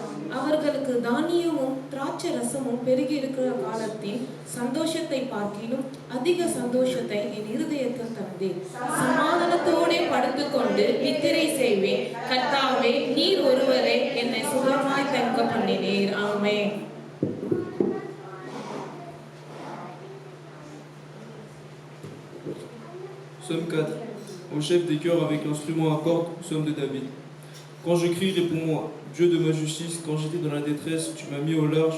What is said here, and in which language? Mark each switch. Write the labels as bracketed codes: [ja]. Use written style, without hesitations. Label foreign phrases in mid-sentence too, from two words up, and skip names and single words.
[ta] அவர்களுக்கு தானியமும் திராட்சை ரசமும் பெருகி இருக்கிற காலத்தின் சந்தோஷத்தை பார்க்கிலும் அதிக சந்தோஷத்தை என் இருதயத்தில் தந்தேன். சமாதானத்தோடே படுத்துக்கொண்டு நித்திரை செய்வேன். கர்த்தாவே, நீர் ஒருவரே என்னை சுகமாய் தங்க பண்ணினீர். ஆமென். [fr] Psaume 4. Au chef des chœurs avec instrument à cordes, psaume de David. Quand je crie, réponds-moi, Dieu de ma justice. Quand j'étais dans la détresse, tu m'as mis au large.